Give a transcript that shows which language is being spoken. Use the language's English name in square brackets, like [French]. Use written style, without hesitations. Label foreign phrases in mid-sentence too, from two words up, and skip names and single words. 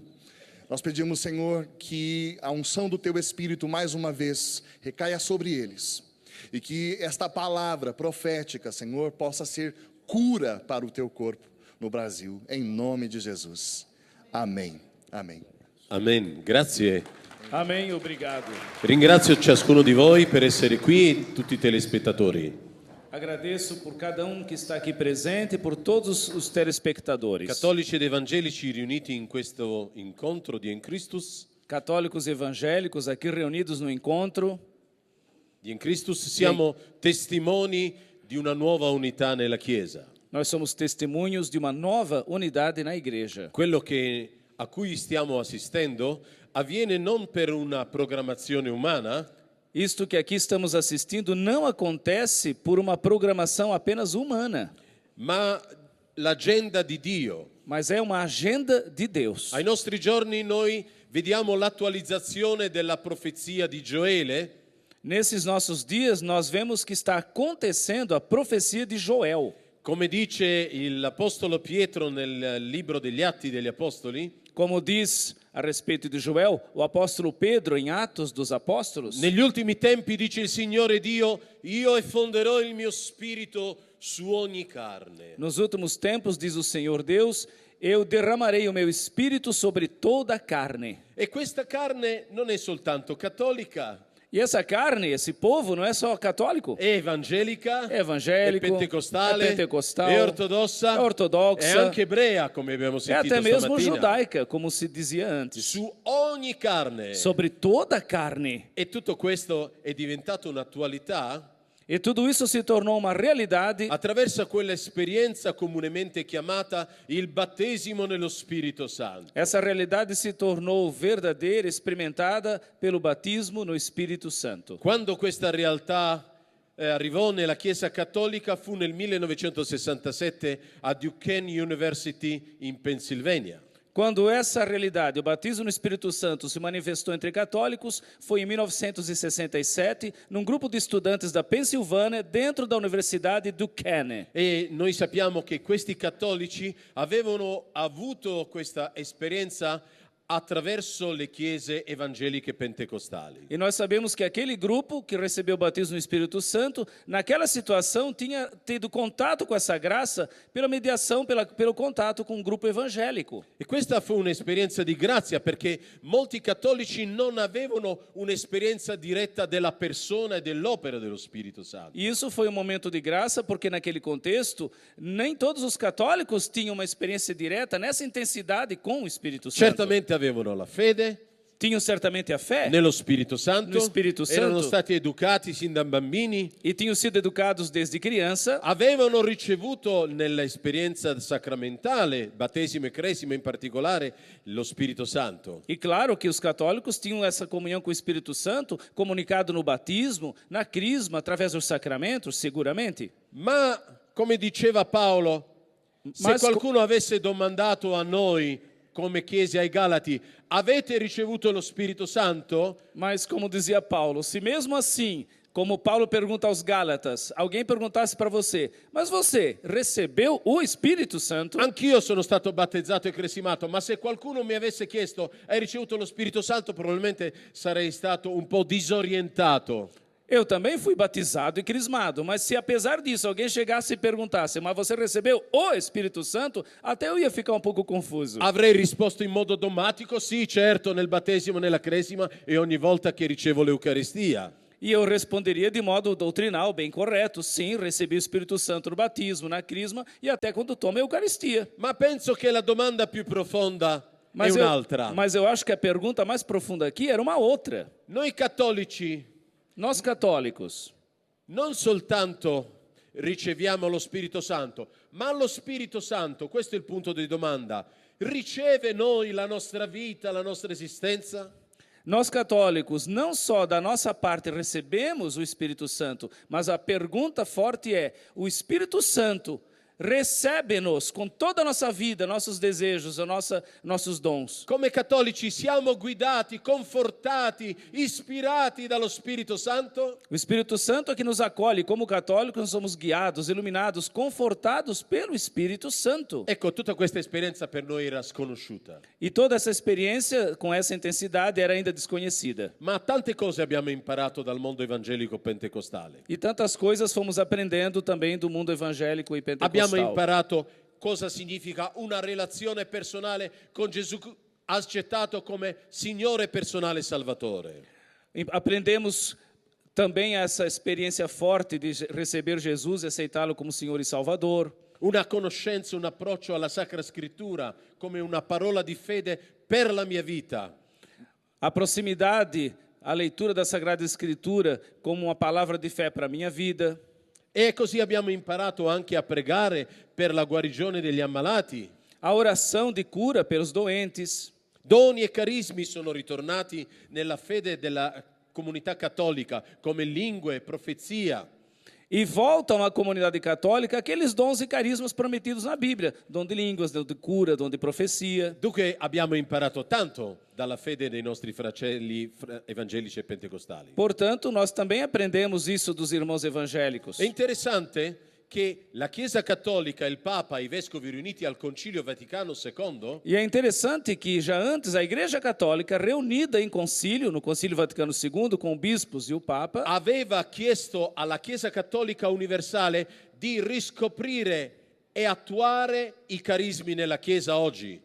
[Portuguese] Nós pedimos, Senhor, que a unção do Teu Espírito, mais uma vez, recaia sobre eles. E que esta palavra profética, Senhor, possa ser cura para o Teu corpo no Brasil, em nome de Jesus. Amém. Amém. [Italian] Amen, grazie. [Portuguese] Amém, obrigado. [Italian] Ringrazio ciascuno di voi per essere qui e tutti i telespettatori. [Portuguese] Agradeço por cada que está aqui presente e por todos os telespectadores. [Italian] Cattolici ed evangelici riuniti in questo incontro di En Christus. [Portuguese] Católicos e evangélicos aqui reunidos no encontro [Italian] Di En Christus siamo testimoni di una nuova unità nella Chiesa. [Portuguese] Nós somos testemunhos de uma nova unidade na igreja. [Italian] Quello a cui stiamo assistendo avviene non per una programmazione umana, [Portuguese] Isto que aqui estamos assistindo não acontece por uma programação apenas humana, [Italian] ma l'agenda di Dio. [Portuguese] mas é uma agenda de Deus. [Italian] Ai nostri giorni noi vediamo l'attualizzazione della profezia di Gioele. [Portuguese] Nesses nossos dias, nós vemos que está acontecendo a profecia de Joel. [Italian] Come dice l'Apostolo Pietro nel libro degli Atti degli Apostoli, [Portuguese] Como diz a respeito de Joel, o apóstolo Pedro, em Atos dos Apóstolos, [Italian] negli ultimi tempi dice il Signore Dio, io effonderò il mio spirito su ogni carne. [Portuguese] nos últimos tempos, diz o Senhor Deus, eu derramarei o meu espírito sobre toda a carne. [Italian] E questa carne non è soltanto cattolica, [Portuguese] E essa carne, esse povo, não é só católico, [Italian] è evangelica, [Portuguese] é evangélico, [Italian] è pentecostale, [Portuguese] é pentecostal, [Italian] è ortodossa, [Portuguese] é ortodoxa, [Italian] è anche ebrea, come abbiamo [Portuguese] é [Italian] sentito [Portuguese] até mesmo [Italian] stamattina. [Portuguese] judaica, como se dizia antes. [Italian] Su ogni carne. [Portuguese] Sobre toda a carne. [Italian] E tutto questo è diventato un'attualità [Portuguese] E tudo isso se tornou uma realidade [Italian] attraverso quell'esperienza comunemente chiamata il battesimo nello Spirito Santo. [Portuguese] Essa realidade se tornou verdadeira, experimentada pelo batismo no Espírito Santo. [Italian] Quando questa realtà arrivò nella Chiesa Cattolica fu nel 1967 a Duquesne University in Pennsylvania. [Portuguese] Quando essa realidade, o batismo no Espírito Santo, se manifestou entre católicos, foi em 1967, num grupo de estudantes da Pensilvânia, dentro da Universidade Duquesne. [Italian] E noi sappiamo che questi cattolici avevano avuto questa esperienza attraverso le chiese evangeliche pentecostali. [Portuguese] E nós sabemos que aquele grupo que recebeu o batismo no Espírito Santo, naquela situação, tinha tido contato com essa graça pela mediação, pelo contato com um grupo evangélico. [Italian] E questa fu un'esperienza di grazia perché molti cattolici non avevano un'esperienza diretta della persona e dell'opera dello Spirito Santo. [Portuguese] E isso foi um momento de graça, porque naquele contexto, nem todos os católicos tinham uma experiência direta nessa intensidade com o Espírito Santo. [Italian] Certamente avevano la fede, [Portuguese] Tinham certamente a fé [Italian] nello Spirito Santo, [Portuguese] no Spirito Santo, [Italian] erano stati educati sin da bambini, [Portuguese] e tinham sido educados desde criança, [Italian] avevano ricevuto nell'esperienza sacramentale, battesimo e cresima in particolare, lo Spirito Santo. [Portuguese] e claro que os católicos tinham essa comunhão com o Espírito Santo, comunicado no batismo, na crisma, através dos sacramentos, seguramente. [Italian] Ma, come diceva Paolo, se [Portuguese] Mas [Italian] qualcuno avesse domandato a noi, come chiese ai Galati, avete ricevuto lo Spirito Santo? [Portuguese] Mas como dizia Paulo, se mesmo assim, como Paulo pergunta aos Gálatas, alguém perguntasse para você, mas você recebeu o Espírito Santo? [Italian] Anch'io sono stato battezzato e cresimato, ma se qualcuno mi avesse chiesto, hai ricevuto lo Spirito Santo, probabilmente sarei stato un po' disorientato. [Portuguese] Eu também fui batizado e crismado, mas se apesar disso alguém chegasse e perguntasse, mas você recebeu o Espírito Santo, até eu ia ficar um pouco confuso. [Italian] Avrei risposto in modo dogmatico, sì, certo, nel battesimo, nella cresima e ogni volta che ricevo l'Eucaristia. [Portuguese] E eu responderia de modo doutrinal, bem correto, sim, recebi o Espírito Santo no batismo, na crisma e até quando tomo a Eucaristia. [Italian] Ma penso che la domanda più profonda è un'altra. [Portuguese] Mas eu acho que a pergunta mais profunda aqui era uma outra. [Italian] Noi cattolici [Portuguese] Nós católicos [Italian] non soltanto riceviamo lo Spirito Santo, ma lo Spirito Santo, questo è il punto di domanda, riceve noi la nostra vita, la nostra esistenza? [Portuguese] Nós católicos, não só da nossa parte recebemos o Espírito Santo, mas a pergunta forte é: o Espírito Santo recebe-nos com toda a nossa vida, nossos desejos, nossos dons. [Italian] Come cattolici siamo guidati, confortati, ispirati dallo Spirito Santo? [Portuguese] O Espírito Santo é que nos acolhe. Como católicos, nós somos guiados, iluminados, confortados pelo Espírito Santo. [Italian] Ecco, tutta questa esperienza per noi era sconosciuta. [Portuguese] E toda essa experiência, com essa intensidade, era ainda desconhecida. [Italian] Ma tante cose abbiamo imparato dal mondo evangelico pentecostale. [Portuguese] E tantas coisas fomos aprendendo também do mundo evangélico e pentecostal. [Italian] Abbiamo imparato cosa significa una relazione personale con Gesù accettato come Signore personale Salvatore. [Portuguese] Aprendemos também essa experiência forte de receber Jesus e aceitá-lo como Senhor e Salvador. [Italian] Una conoscenza, un approccio alla Sacra Scrittura come una parola di fede per la mia vita. [Portuguese] A proximidade, a leitura da Sagrada Escritura como uma palavra de fé para a minha vida. [Italian] E così abbiamo imparato anche a pregare per la guarigione degli ammalati. [Portuguese] A oração de cura pelos doentes. [Italian] Doni e carismi sono ritornati nella fede della comunità cattolica come lingue e profezia. [Portuguese] E voltam à comunidade católica aqueles dons e carismas prometidos na Bíblia. Dom de línguas, dom de cura, dom de profecia. [Italian] Dunque abbiamo imparato tanto dalla fede dei nostri fratelli evangelici e pentecostali. [Portuguese] Portanto, nós também aprendemos isso dos irmãos evangélicos. [Italian] È interessante che la Chiesa Cattolica, il Papa, i Vescovi riuniti al Concilio Vaticano II [Portuguese] E é interessante que já antes a Igreja Católica, reunida em concílio, no Concílio Vaticano II, com bispos e o Papa, [Italian] aveva chiesto alla Chiesa Cattolica Universale di riscoprire e attuare i carismi nella Chiesa oggi.